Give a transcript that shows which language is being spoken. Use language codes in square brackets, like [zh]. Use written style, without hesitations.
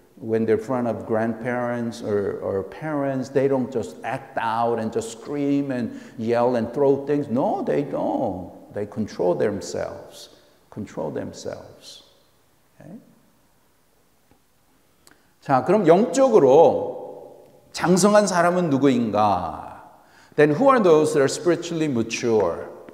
[en] When they're in front of grandparents or parents, they don't just act out and just scream and yell and throw things. No, they don't. They control themselves. Control themselves. Okay? [ko] 자, 그럼 영적으로 장성한 사람은 누구인가? [en] Then who are those that are spiritually mature?